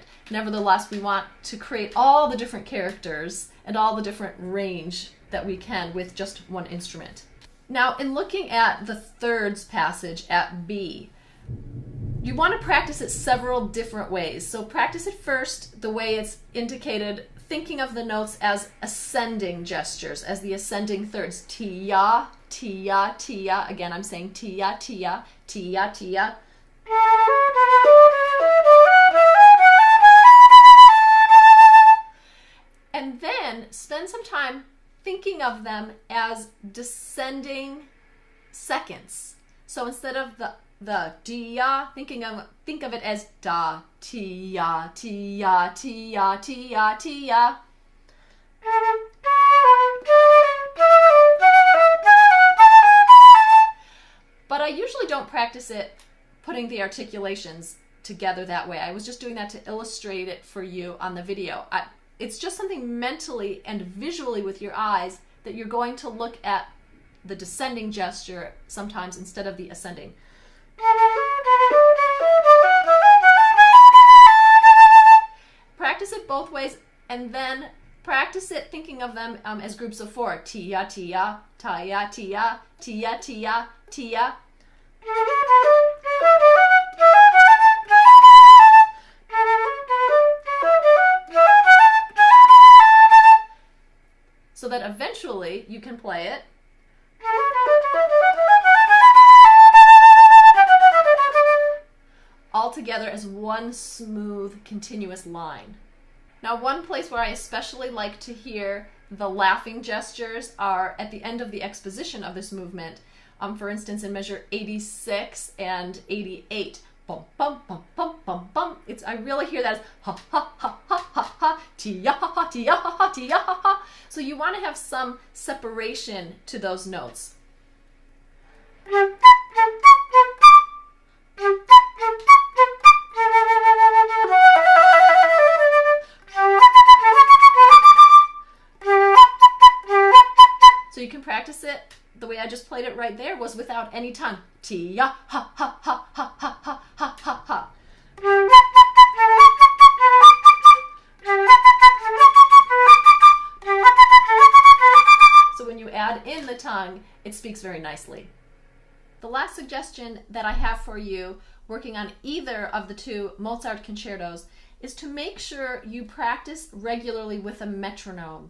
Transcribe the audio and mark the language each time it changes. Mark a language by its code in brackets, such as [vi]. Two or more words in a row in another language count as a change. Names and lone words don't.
[en] Nevertheless, we want to create all the different characters and all the different range that we can with just one instrument. Now, in looking at the thirds passage at B, you want to practice it several different ways. So practice it first the way it's indicated, thinking of the notes as ascending gestures, as the ascending thirds. Ti-ya, ti-ya, ti-ya. Again, I'm saying ti-ya, ti-ya, ti-ya, ti-ya. And then spend some time thinking of them as descending seconds. So instead of the di-ya, think of it as da, ti-ya, ti-ya, ti-ya, ti-ya, ti-ya. But I usually don't practice it putting the articulations together that way. I was just doing that to illustrate it for you on the video. It's just something mentally and visually with your eyes that you're going to look at the descending gesture sometimes instead of the ascending. Practice it both ways, and then practice it thinking of them as groups of four. Ti-ya, ti-ya, ta-ya, ti-ya, ti-ya, ti-ya, ti-ya. So that eventually you can play it all together as one smooth, continuous line. Now, one place where I especially like to hear the laughing gestures are at the end of the exposition of this movement. For instance, in measure 86 and 88. Bum, bum, bum, bum, bum, bum. I really hear that as ha, ha, ha, ha, ha, ha, ti-ya, ha, ha, ti-ya, ha, ha, ti-ya, ha, ha. So you want to have some separation to those notes. So you can practice it. The way I just played it right there was without any tongue. Ti-ya, ha, ha, ha, ha, ha, ha, ha, ha, ha. So when you add in the tongue, it speaks very nicely. The last suggestion that I have for you working on either of the two Mozart concertos is to make sure you practice regularly with a metronome.